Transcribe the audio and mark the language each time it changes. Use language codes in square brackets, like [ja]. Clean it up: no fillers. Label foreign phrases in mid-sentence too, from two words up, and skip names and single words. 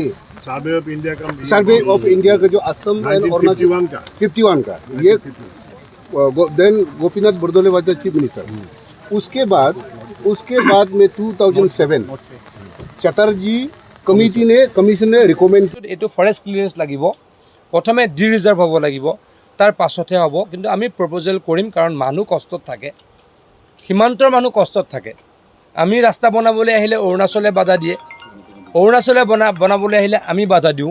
[hi] सर्वे ऑफ इंडिया का जो असम एंड अरुणाचल 51 का ये [en] then Gopinath Bordoloi was the chief minister. [hi] उसके बाद में 2007 चटर्जी कमिशन ने रिकमेंड [as] এইটো [en] forest clearance [as] লাগিব, প্ৰথমে ডি ৰিজাৰ্ভ হ'ব লাগিব, তাৰ পাছতহে হ'ব। কিন্তু আমি প্ৰপ'জেল কৰিম, কাৰণ মানুহ কষ্টত থাকে, সীমান্তৰ মানুহ কষ্টত থাকে। আমি ৰাস্তা বনাবলৈ আহিলে অৰুণাচলে বাধা দিয়ে, অৰুণাচলে বনাবলৈ আহিলে আমি বাধা দিওঁ।